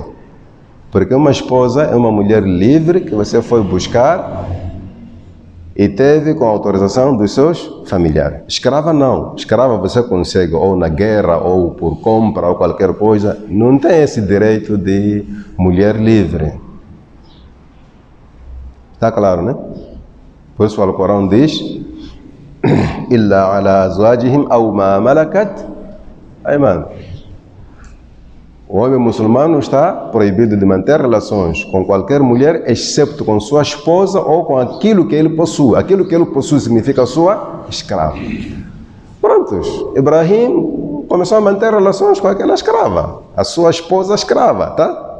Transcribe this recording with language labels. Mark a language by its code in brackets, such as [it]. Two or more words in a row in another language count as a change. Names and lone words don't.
[pt] Porque uma esposa é uma mulher livre que você foi buscar e teve com a autorização dos seus familiares. Escrava não. Escrava você consegue ou na guerra ou por compra ou qualquer coisa. Não tem esse direito de mulher livre. Está claro, né? Por isso o Alcorão diz: [ar] إلا على أزواجهم أو ما ملكت أيمانهم. [pt] O homem muçulmano está proibido de manter relações com qualquer mulher, exceto com sua esposa ou com aquilo que ele possui. Aquilo que ele possui significa sua escrava. Prontos, Ibrahim começou a manter relações com aquela escrava, a sua esposa escrava, tá?